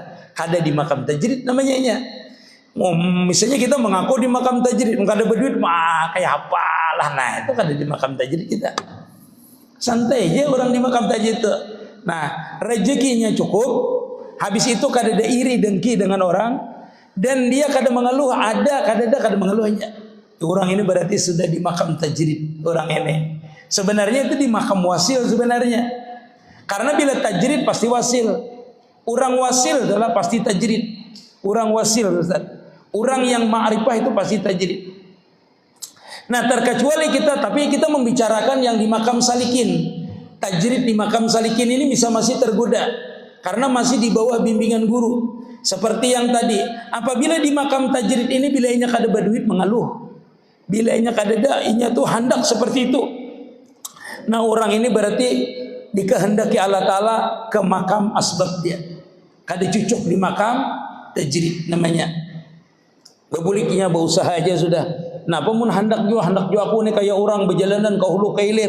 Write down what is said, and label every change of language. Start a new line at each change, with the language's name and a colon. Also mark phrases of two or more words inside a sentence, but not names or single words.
Banjar: Kada di makam tajrid namanya nya. Misalnya kita mengaku di makam tajrid, kada berduit, kayak apalah. Nah itu kada di makam tajrid kita. Santai aja orang di makam tajrid itu.
Indonesian: Nah rezekinya cukup.
Banjar: Habis itu kada ada iri dengki dengan orang, dan dia kada mengeluh, kada mengeluhnya.
Indonesian: Orang ini berarti sudah di makam tajrid. Orang ini sebenarnya itu di makam wasil sebenarnya. Karena bila tajrid pasti wasil. Orang wasil adalah pasti tajrid. Orang wasil Ustaz. Orang yang ma'rifah itu pasti tajrid. Nah terkecuali kita, tapi kita membicarakan yang di makam salikin. Tajrid di makam salikin ini bisa masih tergoda. Karena masih di bawah bimbingan guru.
Banjar: Seperti yang tadi, apabila di makam tajrid ini bila inya kada berduit mengeluh. Bila inya kada ada, inya tuh hendak seperti itu.
Indonesian: Nah orang ini berarti dikehendaki Allah Ta'ala ke makam asbab dia.
Banjar: Kada cucuk di makam tajrid namanya. Bebuliknya berusaha aja sudah. Nah pemun hendak jua aku nih kayak orang berjalanan ke hulu ke hilir.